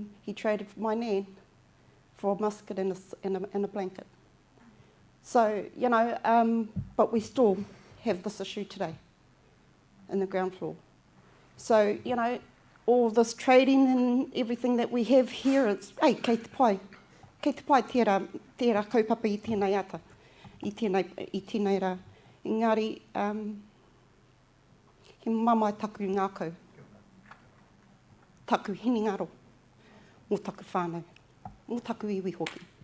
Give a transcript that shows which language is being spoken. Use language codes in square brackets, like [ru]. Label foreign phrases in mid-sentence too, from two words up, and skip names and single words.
[en] He traded my nan for a musket and a blanket. So, you know, but we still have this issue today in the ground floor. So, you know, all this trading and everything that we have here, it's, [mi] hey, kei te pai tērā kaupapa I tēnei ata, I tēnei rā. Engari, he mamai taku ngākau, taku hiningaro, mō taku whānau, mō taku iwi hoki.